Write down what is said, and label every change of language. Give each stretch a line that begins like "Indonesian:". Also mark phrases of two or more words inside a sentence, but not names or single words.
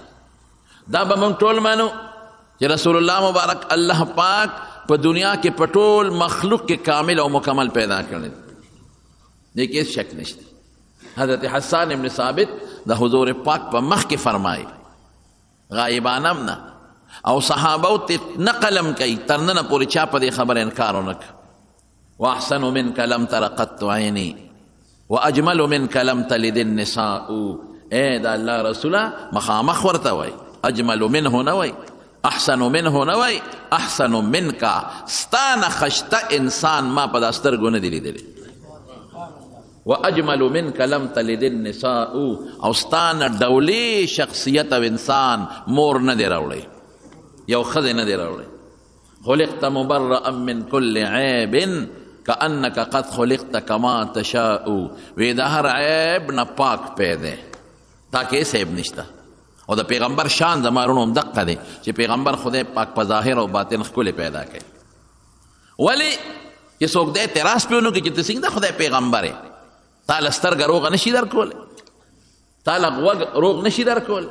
Pashto: دا به موږ ټول منو چې رسول الله مبارک الله پاک په دنیا کې په ټول مخلوق کې کامل او مکمل پیدا کړی، دې کې شک نشته. حضرت حسان ابن ثابت د حضور پاک په مخ کې فرمایي غایبانم نه او صحابو ته نقلم کوي تر ننه پورې چا په دې خبره انکار ونه کړ.
Arabic: واحسن منک لم تر قط عیني واجمل منک لم تلد النساء.
Pashto: ای د الله رسوله مخامخ ورته وای،
Arabic: اجمل منه
Pashto: نه وای،
Arabic: احسن منه
Pashto: نه وای،
Arabic: احسن منک
Pashto: ستانه خشته انسان ما په دا سترګو نه دی لیدلی.
Arabic: واجمل منک لم تلد النساء،
Pashto: او ستانه ډولي شخصیت او انسان مور نه دی راوړی، یو ښځې نه دی راوړی.
Arabic: خلقت مبرئا من كل عیب کانک قد خلقت کما تشاء.
Pashto: وی د هر عیب نه پاک پیدا تا کې هیڅ عیب نشته. او د پیغمبر شان زما وروڼو هم دقه دی چې پیغمبر خدای پاک په ظاهر او باطن ښکلې پیدا کوي. ولې چې څوک دی اعتراض پې ونه کړي چې ته څنګه د خدای پیغمبر یې، تا له سترګه روغه نشي درکولی، تا له غوږ روغ نشي درکولی.